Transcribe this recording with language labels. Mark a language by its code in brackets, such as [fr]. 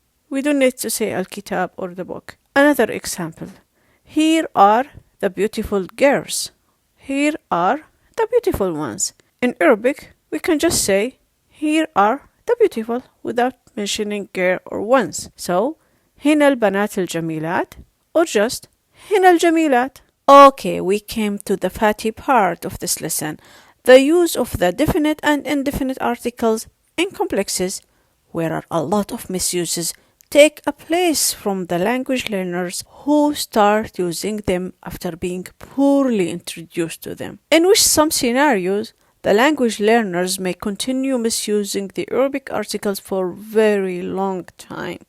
[en] We don't need to say الكتاب or the book. Another example. Here are the beautiful girls. Here are the beautiful ones. In Arabic, we can just say, here are the beautiful without mentioning girl or ones. [ar] So, هنا البنات الجميلات, [en] or just [ar] هنا الجميلات. [en] Okay, we came to the fatty part of this lesson, the use of the definite and indefinite articles in complexes, where a lot of misuses take a place from the language learners who start using them after being poorly introduced to them, in which some scenarios the language learners may continue misusing the Arabic articles for very long time.